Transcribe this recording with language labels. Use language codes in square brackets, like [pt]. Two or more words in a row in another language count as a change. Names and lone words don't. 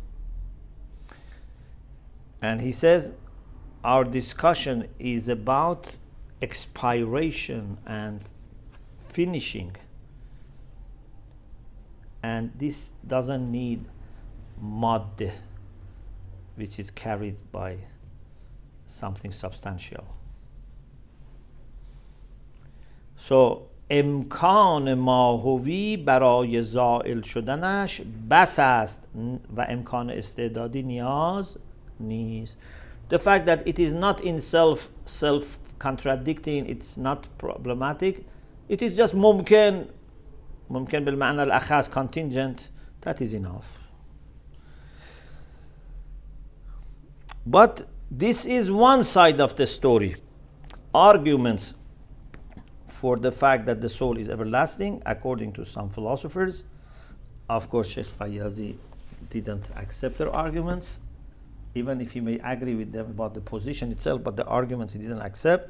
[en] And he says our discussion is about expiration and finishing, and this doesn't need madde, which is carried by something substantial. [fa] So امکان ماهوی برای زائل شدنش بس است و امکان استعدادی نیاز نیست. [en] The fact that it is not in self-contradicting, it's not problematic, it is just [ar] ممكن بالمعنى الأخص, [en] contingent, that is enough. But this is one side of the story. Arguments for the fact that the soul is everlasting, according to some philosophers. Of course, Sheikh Fayyazi didn't accept their arguments, even if he may agree with them about the position itself, but the arguments he didn't accept.